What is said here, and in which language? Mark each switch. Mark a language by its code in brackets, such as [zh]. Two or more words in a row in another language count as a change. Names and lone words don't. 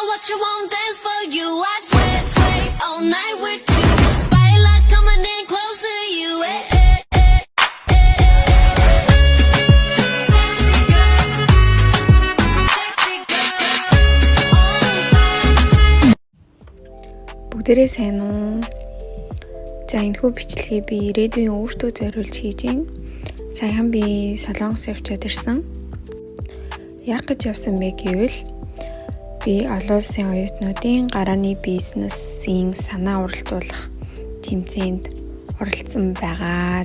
[en] you, won't dance for you. I sweat, sweat all night with you. Baila, coming in close to you. Sexy girl, sexy girl, on fire. [mn] Бүгдээрээ сайн уу? За энэхүү бичлэгийг би ирээдүйн өөртөө зориулж хийж байна. Саяхан би Солонгос явчаад ирсэн. Яг гэж явсан бэ гэвэл би олон улсын оюутнуудын гарааны бизнесийн санаа уралдуулах тэмцээнд оролцсон байгаа.